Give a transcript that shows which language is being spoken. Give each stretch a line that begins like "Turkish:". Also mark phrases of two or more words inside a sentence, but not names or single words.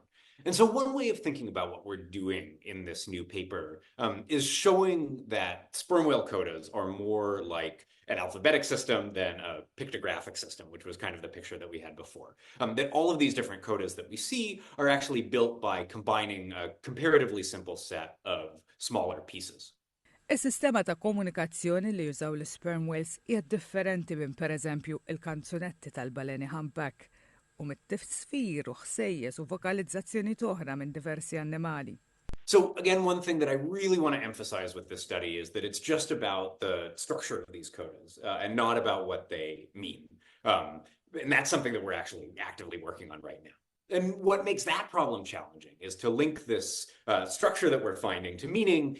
English: And so one way of thinking about what we're doing in this new paper is showing that sperm whale codas are more like an alphabetic system than a pictographic system, which was kind of the picture that we had before. That all of these different codas that we see are actually built by combining a comparatively simple set of smaller pieces.
Maltese: Is-sistema ta' komunikazzjoni li jużaw l-
English: sperm whales
Maltese: hija differenti minn pereżempju il-kanzunetti tal-baleni humpback u mit-tifsfir u ħsejjes u vokalizzazzjoni oħra minn diversi annimali.
English: So again, one thing that I really want to emphasize with this study is that it's just about the structure of these codas and not about what they mean. And that's something that we're actually actively working on right now. And what makes that problem challenging is to link this structure that we're finding to meaning.